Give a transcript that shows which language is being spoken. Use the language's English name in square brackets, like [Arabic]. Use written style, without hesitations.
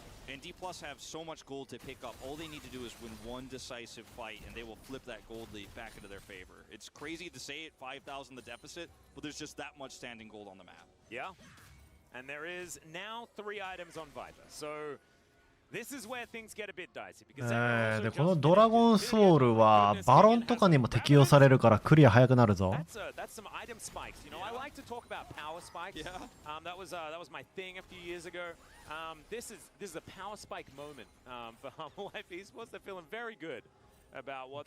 [English] And D+ have so much gold to pick up. All they need to do is win one decisive fight, and they will flip that gold lead back into their favor. It's crazy to say it, 5,000 the deficit, but there's just that much standing gold on the map. Yeah. And there is now 3 items on Viper. So this is where things get a bit dicey. Because [Japanese] でこのドラゴンソウルはバロンとかにも適用されるからクリア早くなるぞ [English] That's some item spikes. You know, I like to talk about power spikes. Yeah. That was my thing a few years ago. This is a power spike moment for Life Esports. They're feeling very good about what.